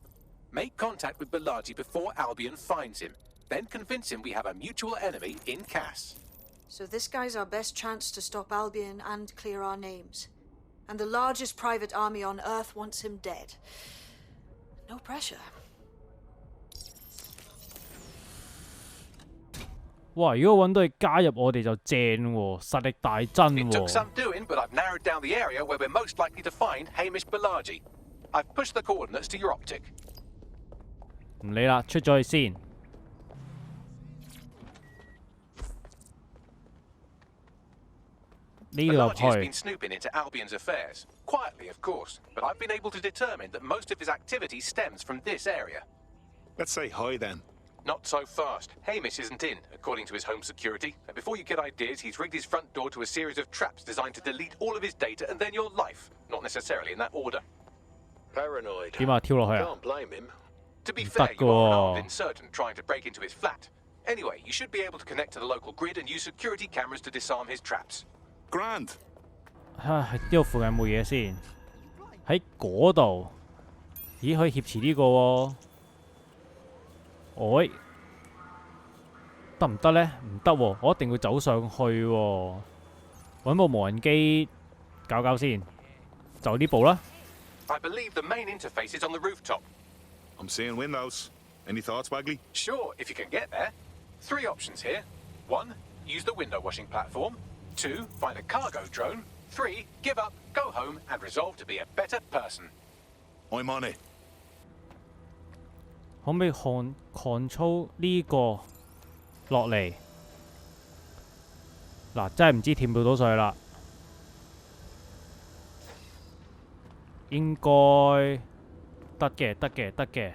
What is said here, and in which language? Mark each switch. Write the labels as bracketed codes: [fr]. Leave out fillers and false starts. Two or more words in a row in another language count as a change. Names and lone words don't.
[en] Make contact with Balaji before Albion finds him. Then convince him we have a mutual enemy in Cass. So this guy's our best chance to stop Albion and clear our names. And the largest private army on Earth wants him dead. No pressure. [yue] 哇！如果揾到佢加入我哋就正喎，實力大增 [en] It took [yue] 喎。 [en] some doing, but I've narrowed down the area where we're most likely to find Hamish Balaji. I've pushed the coordinates to your optic. [yue] 唔理啦，出咗去先。呢度入 [en] Balaji has [yue] 去 [en] been。snooping into Albion's affairs. Quietly, of course, but I've been able to determine that most of his activity stems from this area. Let's say hi then. Not so fast. Hamish isn't in, according to his home security. And before you get ideas, he's rigged his front door to a series of traps designed to delete all of his data and then your life. Not necessarily in that order. Paranoid. [yue] 點啊？跳落去啊？ [en] Can't blame him. To be [yue] 唔 [en] fair, [yue] 得 [en] you are an [yue] 㗎 [en] armed insurgent trying to break into his flat. Anyway, you should be able to connect to the local grid and use security cameras to disarm his traps. Grand. [yue] 呢度附近冇嘢先。喺嗰度。咦？可以挾持呢個喎。喂，得唔得呢？唔得喎，我一定要走上去喎。揾部無人機搞搞先，就呢部啦。 [en] I believe the main interface is on the rooftop. I'm seeing windows. Any thoughts, Bagley? Sure, if you can get there. 3 options here. 1, use the window washing platform. 2, find a cargo drone. 3, give up, go home, and resolve to be a better person. I'm on it. [yue] 可唔可以control呢個落嚟？嗱，真係唔知跳唔跳到上去啦。應該得嘅，得嘅，得嘅。